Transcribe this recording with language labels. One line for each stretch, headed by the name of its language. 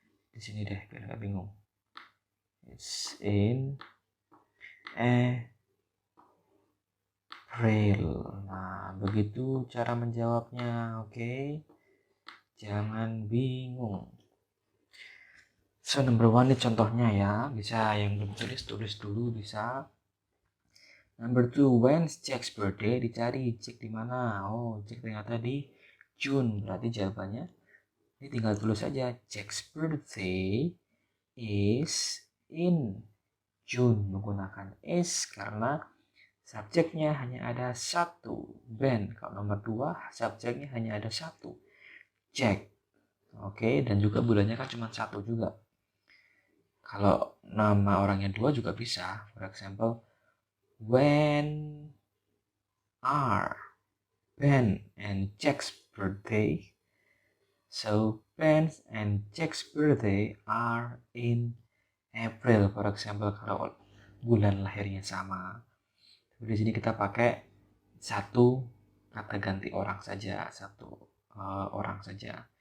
Indonesian: Di sini deh, biar nggak bingung.
English: It's in April.
Indonesian: Nah, begitu cara menjawabnya, oke? Jangan bingung.
English: So, number 1
Indonesian: ini contohnya ya. Bisa yang belum tulis dulu bisa.
English: Number 2, when's Jack's birthday?
Indonesian: Dicari Jack di mana? Oh, Jack ternyata di June. Berarti jawabannya ini tinggal tulis saja.
English: Jack's birthday is in June.
Indonesian: Menggunakan is karena subjeknya hanya ada satu. Ben. Kalau nomor 2, subjeknya hanya ada satu. Jack. Oke, dan juga bulannya kan cuma satu juga. Kalau nama orangnya 2 juga bisa.
English: For example, when are Ben and Jack's birthday? So Ben and Jack's birthday are in April. For example,
Indonesian: kalau bulan lahirnya sama. Di sini kita pakai satu kata ganti orang saja, satu orang saja.